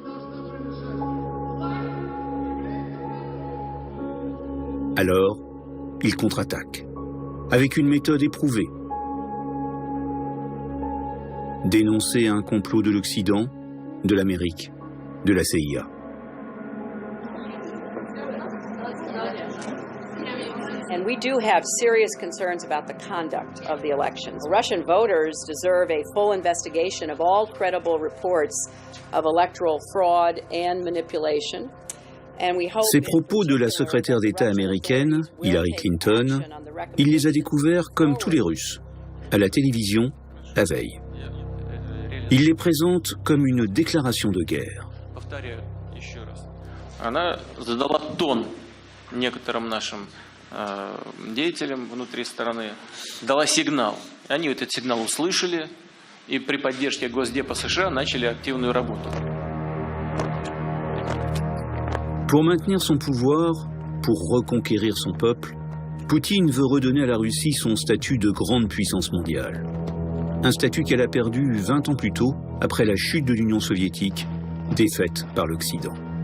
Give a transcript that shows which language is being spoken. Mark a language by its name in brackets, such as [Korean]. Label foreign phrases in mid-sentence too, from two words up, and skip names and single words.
[French] Alors, il contre-attaque, avec une méthode éprouvée. Dénoncer un complot de l'Occident, de l'Amérique, de la CIA. [English] And we do have serious concerns about the conduct of the elections. Russian voters deserve a full investigation of all credible reports of electoral fraud and manipulation. [French] Ces propos de la secrétaire d'État américaine, Hillary Clinton, il les a découverts comme tous les Russes, à la télévision, la veille. Il les présente comme une déclaration de guerre. [Russian] Деятелям внутри страны дала сигнал. Они этот сигнал услышали и при поддержке Госдепа США начали активную работу. [French] Pour maintenir son pouvoir, pour reconquérir son peuple, Poutine veut redonner à la Russie son statut de grande puissance mondiale. Un statut qu'elle a perdu 20 ans plus tôt, après la chute de l'Union soviétique, défaite par l'Occident.